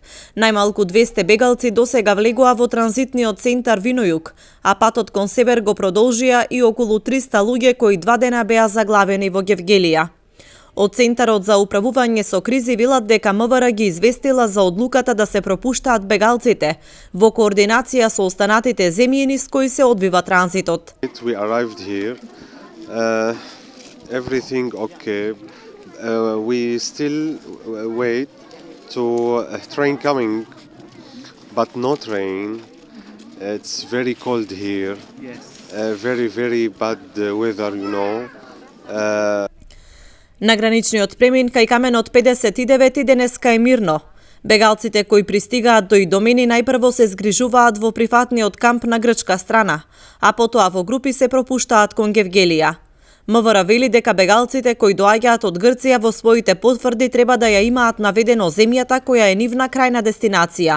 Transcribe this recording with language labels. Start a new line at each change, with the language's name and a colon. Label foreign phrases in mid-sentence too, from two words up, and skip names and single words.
Macedonian: Најмалку 200 бегалци досега влегоа во транзитниот центар Винојук, а патот кон север го продолжија и околу 300 луѓе кои 2 дена беа заглавени во Гевгелија. Од Центарот за управување со кризи велат дека МВР ги известила за одлуката да се пропуштаат бегалците во координација со останатите земји низ кои се одвива транзитот.
English: We arrived here. Everything okay. We still wait to a train coming, but no train. It's very cold here. Yes. Very bad weather, you know.
Macedonian: На граничниот премин кај каменот 59 денеска е мирно. Бегалците кои пристигаат до Идомени најпрво се згрижуваат во прифатниот камп на грчка страна, а потоа во групи се пропуштаат кон Гевгелија. МВР вели дека бегалците кои доаѓаат од Грција во своите потврди треба да ја имаат наведено земјата која е нивна крајна дестинација.